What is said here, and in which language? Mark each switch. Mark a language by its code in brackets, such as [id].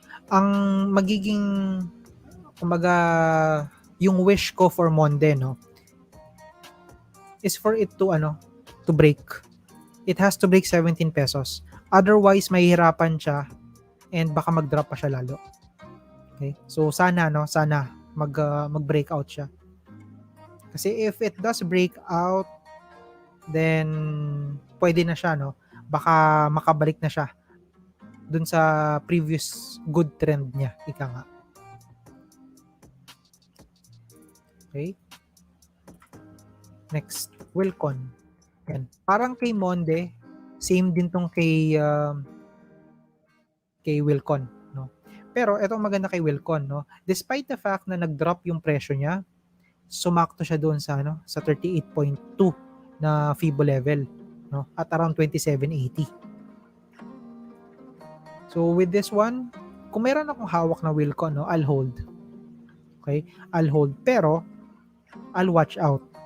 [tl] Ang magiging, kumbaga, yung wish ko for MONDE, no, is for it to break. [en] It has to break 17 pesos. [tl] Otherwise, mahihirapan siya [en] and baka mag-drop [tl] pa siya lalo. Okay? So sana mag-breakout siya. Kasi [en] if it does break out, [tl] then pwede na siya, no? Baka makabalik na siya dun sa previous good trend niya, ika nga. [en] Okay? Next, WLCON. Yan. [tl] Parang kay MONDE, same din tong kay WLCON, no? Pero etong maganda kay WLCON, no? [en] Despite the fact [tl] na nag-drop yung presyo niya, sumakto siya doon sa sa 38.2 na FIBO level, no? At around 2780. [en] So with this one, [tl] kung meron akong hawak na WLCON, [en] no, I'll hold. Okay? I'll hold, pero I'll watch out.